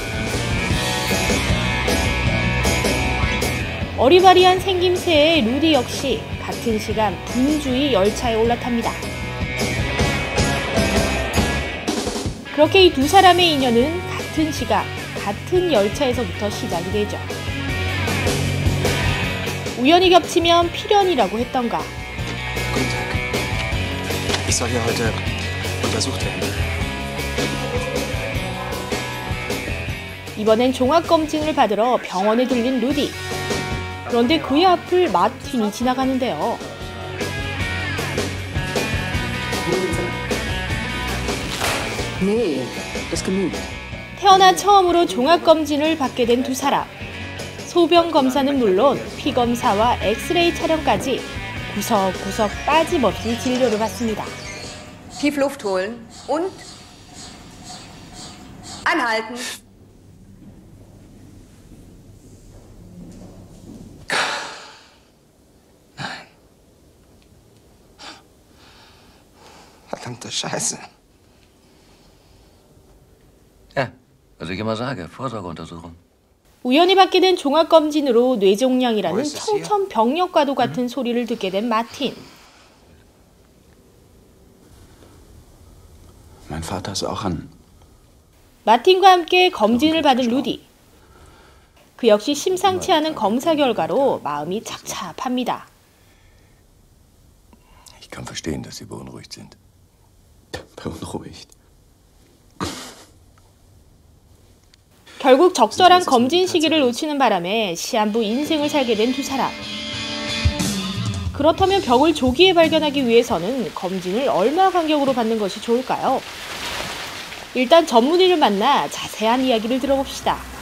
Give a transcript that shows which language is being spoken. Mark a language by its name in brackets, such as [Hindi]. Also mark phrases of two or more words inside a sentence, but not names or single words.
[Korean] 어리바리한 생김새의 루디 역시 같은 시간 분주히 열차에 올라탑니다. 그렇게 이 두 사람의 인연은 같은 시각, 같은 열차에서부터 시작이 되죠. 우연히 겹치면 필연이라고 했던가. [German] Guten Tag. Ich soll hier heute untersucht werden. [Korean] 이번엔 종합검진을 받으러 병원에 들린 루디. 그런데 그의 앞을 마틴이 지나가는데요. [German] Nee, das genügt. [Korean] 태어나 처음으로 종합검진을 받게 된 두 사람. 소변 검사는 물론 피검사와 엑스레이 촬영까지 구석구석 빠짐없이 진료를 받습니다. [German] Tief Luft holen und anhalten. Nein. Verdammte Scheiße. Ja, was ich immer sage, Vorsorgeuntersuchung. [Korean] 우연히 받게 된 종합검진으로 뇌종양이라는 청천벽력과도 같은 소리를 듣게 된 마틴. [German] Mein Vater ist auch an. [Korean] 마틴과 함께 검진을 받은 루디. 그 역시 심상치 않은 검사 결과로 마음이 착잡합니다. [German] Ich kann verstehen, dass Sie beunruhigt sind. Beunruhigt. [Korean] 결국 적절한 검진 시기를 놓치는 바람에 시한부 인생을 살게 된 두 사람. 그렇다면 병을 조기에 발견하기 위해서는 검진을 얼마 간격으로 받는 것이 좋을까요? 일단 전문의를 만나 자세한 이야기를 들어봅시다.